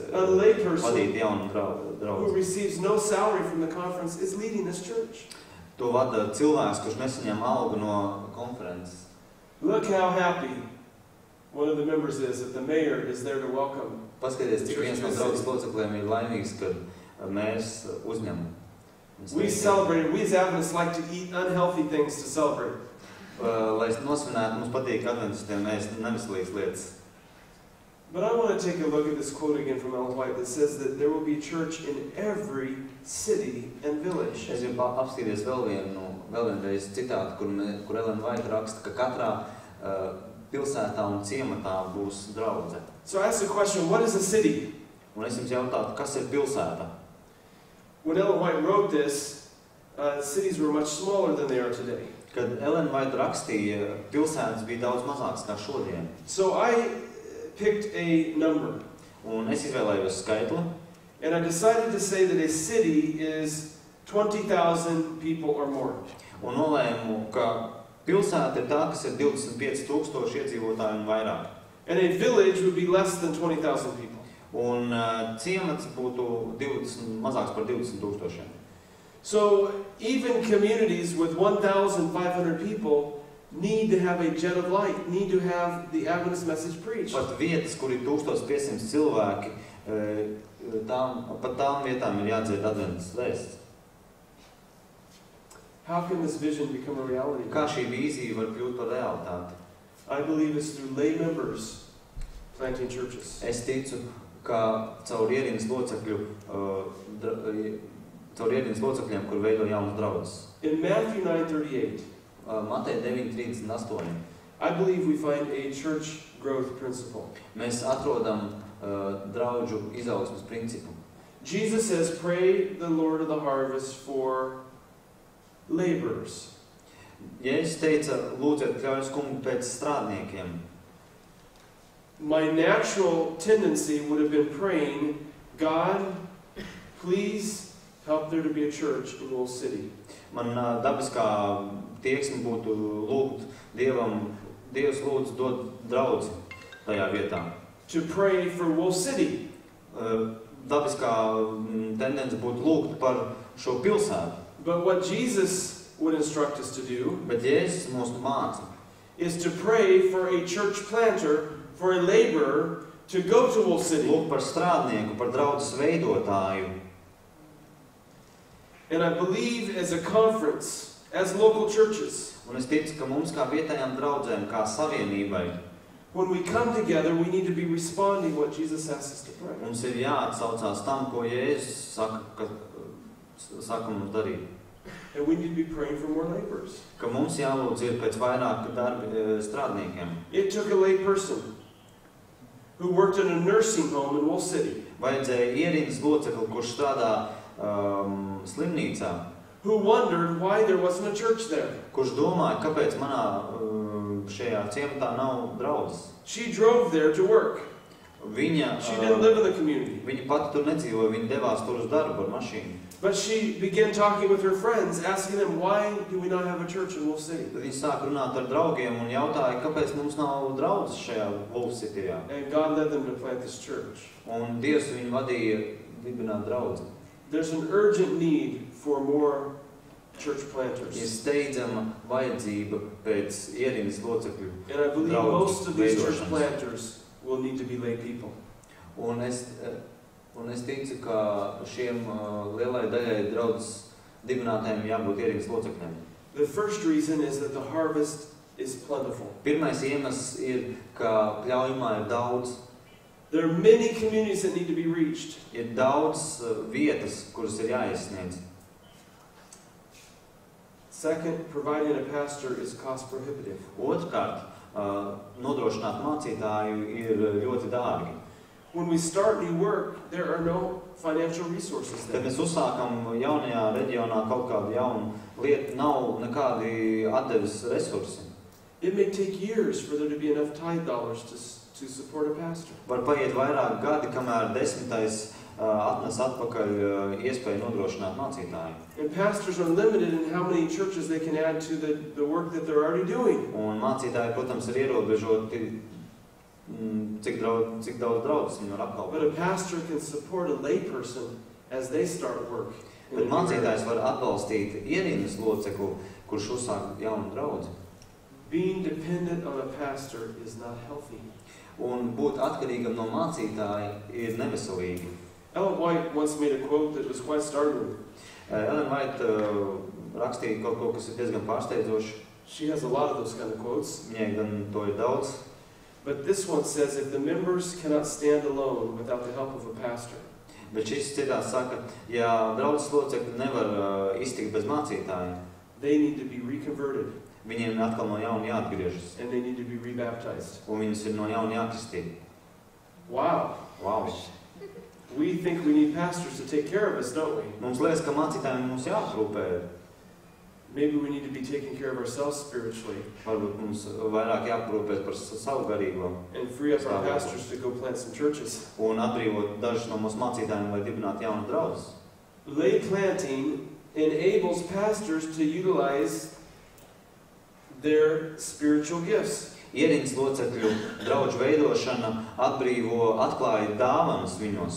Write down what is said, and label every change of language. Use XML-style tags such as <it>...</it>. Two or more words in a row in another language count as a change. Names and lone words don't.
<en>A layperson</en> <lv>vadīt jaunu</lv> <en>who</en> <lv>draudzi.</lv> <en>receives no salary from the conference is leading this church.</en> <lv>To vada cilvēks, kurš nesaņem algu no konferences.</lv> <en>Look how happy one of the members is that the mayor is there to welcome.</en> <lv>Paskaties, cik viens no draudzes locekļiem ir laimīgs, kad mēs uzņem.</lv> <en>We celebrate, we as Adventists like to eat unhealthy things to celebrate.</en> <lv>Lai nosvinētu, mums patīk adventistiem ēst neveselīgas lietas.</lv> <en>But I want to take a look at this quote again from Ellen White that says that there will be church in every city and village.</en> <lv>Es gribu apskatīties vēl vienreiz citātu, kur Ellen White raksta, ka katrā pilsētā un ciematā būs draudze.</lv> <en>So I ask the question, what is a city?</en> <lv>Un es jums jautātu, kas ir pilsēta?</lv> <en>When Ellen White wrote this, cities were much smaller than they are today.</en> <lv>Kad Ellen White rakstīja, pilsētas bija daudz mazākas kā šodien.</lv> <en>So I picked a number.</en> <lv>Un es izvēlējos skaitli.</lv> <en>And I decided to say that a city is 20,000 people or more.</en> <lv>Un nolēmu, ka pilsēta ir tā, kas ir 25,000 iedzīvotāji un vairāk.</lv> <en>And a village would be less than 20,000 people.</en> <lv>Un ciemats būtu 20, mazāks par 20,000.</lv> <en>So even communities with 1,500 people need to have a jet of light, need to have the Adventist message preached.</en> <lv>Pat vietas, kur ir 1500 cilvēki, pat tām vietām ir jādzied Adventas vēsts.</lv> <en>How can this vision become a reality?</en> <lv>Kā šī vīzija var kļūt par realitāti?</lv> <en>I believe it's through lay members planting churches.</en> <lv>Es ticu, ka caur ierīnas locekļiem, kur veido jaunas draudzes.</lv> <en>In Matthew 9:38,</en> <lv>Mateja 9:38.</lv> <en>I believe we find a church growth principle.</en> <lv>Mēs atrodam draudžu izaugsmes principu.</lv> <en>Jesus says, pray the Lord of the harvest for laborers.</en> <lv>Jēzus teica, lūdziet ļaujas kungu pēc strādniekiem.</lv> <en>My natural tendency would have been praying, God, please help there to be a church in Wool City.</en> <lv>Man dabiskā tieksme būtu lūgt Dievam, Dievs lūdzu dod draudzi tajā vietā.</lv> <en>To pray for Wool City.</en> <lv>Dabiskā tendence būtu lūgt par šo pilsētu.</lv> <en>But what Jesus would instruct us to do,</en> <lv>Bet Jēzus mūs māca,</lv> <en>is to pray for a church planter, for a laborer, to go to Wool City.</en> <lv>lūgt par strādnieku, par draudzes veidotāju.</lv> <en>And I believe as a conference, as local churches,</en> <lv>Un es ticu, ka mums kā vietējām draudzēm, kā savienībai,</lv> <en>when we come together, we need to be responding what Jesus asks us to pray.</en> <lv>mums ir jāatsaucās tam, ko Jēzus saka mums darīt.</lv> <en>And we need to be praying for more laborers.</en> <lv>Ka mums jālūdz ir pēc vairāk strādniekiem.</lv> <en>It took a lay person who worked in a nursing home in Wool City,</en> <lv>Vajadzēja ierīnas locekli, kurš strādā slimnīcā,</lv> <en>who wondered why there wasn't a church there.</en> <lv>kurš domāja, kāpēc manā šajā ciematā nav draudzes.</lv> <en>She drove there to work.</en> <lv>Viņa</lv> <en>She didn't live in the community.</en> <lv>pati tur nedzīvoja, viņa devās tur uz darbu ar mašīnu.</lv> <en>But she began talking with her friends, asking them, why do we not have a church in Wool City?</en> <lv>Tad viņa sāka runāt ar draugiem un jautāja, kāpēc mums nav draudzes šajā Wool Cityjā.</lv> <en>And God led them to plant this church.</en> <lv>Un Dievs viņu vadīja dibināt draudzi.</lv> <en>There's an urgent need for more church</en> <lv>Ir</lv> <en>planters.</en> <lv>steidzama vajadzība pēc ierīnas locekļu.</lv> <en>And I believe</en> <lv>Draudžu</lv> <en>most of these church</en> <lv>veidošanas.</lv> <en>planters will need to be lay people.</en> <lv>Un es ticu, ka šiem lielai daļai draudzes dibinātājiem jābūt ierīnas locekļiem.</lv> <en>The first reason is that the harvest is plentiful.</en> <lv>Pirmais iemesls ir, ka pļaujumā ir daudz.</lv> <en>There are many communities that need to be reached.</en> <lv>Ir daudz vietas, kuras ir jāiesniedz.</lv> <en>Second, providing a pastor is cost prohibitive.</en> <lv>Otrkārt, nodrošināt mācītāju ir ļoti dārgi.</lv> <en>When we start new work, there are no financial resources</en> <lv>Kad</lv> <en>there.</en> <lv>mēs uzsākam jaunajā reģionā kaut kādu jaunu lietu, nav nekādi atdeves resursi.</lv> <en>It may take years for there to be enough tithe dollars to support a pastor.</en> <lv>Var paiet vairāk gadi, kamēr desmitais atnes atpakaļ iespēju nodrošināt mācītāju.</lv> <en>And pastors are limited in how many churches they can add to the work that they're already doing.</en> <lv>Un mācītāji, protams, ir ierobežoti, cik daudz draudzes viņi var</lv> <en>But</en> <lv>apkalpot.</lv> <en>a pastor can support a lay person as they start work. in a</en> <lv>Bet</lv> <en>new area.</en> <lv>mācītājs var atbalstīt ierīnas locekli, kurš uzsāk jaunu draudzi.</lv> <en>Being dependent on a pastor is not healthy.</en> <lv>Un būt atkarīgam no mācītāja ir neveselīgi.</lv> <en>Ellen White once made a quote that was quite startling.</en> <lv>Ellen White rakstīja kaut ko, kas ir diezgan pārsteidzoši.</lv> <en>She has a lot of those kind of quotes.</en> <lv>Viņai gan to ir daudz.</lv> <en>But this one says, if the members cannot stand alone without the help of a pastor,</en> <lv>Bet šis citāts saka, ja draudzes locekļi nevar iztikt bez mācītāja,</lv> <en>they need to be reconverted</en> <lv>viņiem atkal no jauna jāatgriežas.</lv> <en>and they need to be rebaptized.</en> <lv>Un viņus ir no jauna jākristī.</lv> <en>Wow. Wow! We think we need pastors to take care of us, don't we?</en> <lv>Mums liekas, ka mācītājiem mums jāaprūpē.</lv> <en>Maybe we need to be taking care of ourselves spiritually</en> <lv>Varbūt mums vairāk jāaprūpēs par savu garīgo</lv> <en>and free up our pastors to go plant some churches.</en> <lv>un atbrīvot dažus no mūsu mācītājiem, lai dibinātu jaunu draudzes.</lv> <en>Lay planting enables pastors to utilize their spiritual gifts.</en> <lv>Ierīnas locekļu draudžu veidošana atklāja dāvanas viņos.</lv>